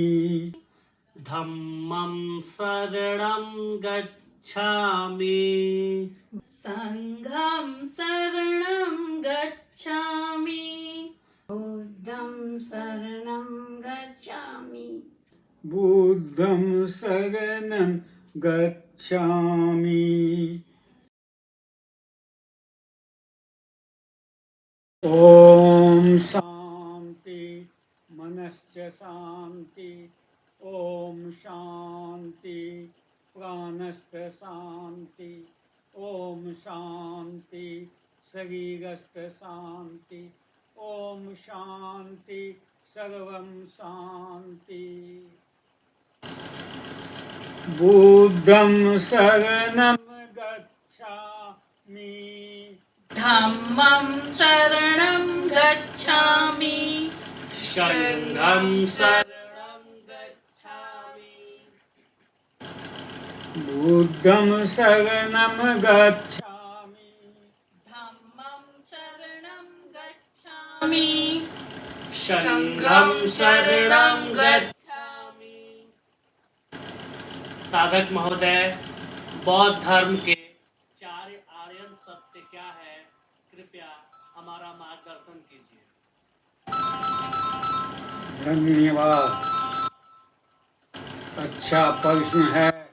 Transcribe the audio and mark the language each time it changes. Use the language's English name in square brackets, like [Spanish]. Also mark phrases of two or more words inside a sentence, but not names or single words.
[Sanskrit] धम्मं शरणं गच्छामि, संघं शरणं गच्छामि, बुद्धं शरणं गच्छामि, बुद्धं शरणं गच्छामि। ओम शांति मनश्च शांति, ओम शांति प्राणश्च शांति, ओम शांति शरीरश्च शांति, ओम शांति सर्वं शांति। बुद्धं शरणं गच्छामि, धम्मं शरणं गच्छामि, संघं शरणं गच्छामि, बुद्धं शरणं गच्छामि, धम्मं शरणं गच्छामि, संघं शरणं गच्छामि। [Hindi] साधक महोदय, बौद्ध धर्म के चार आर्यन सत्य क्या है, कृपया हमारा मार्गदर्शन कीजिए। धन्यवाद। अच्छा प्रश्न है।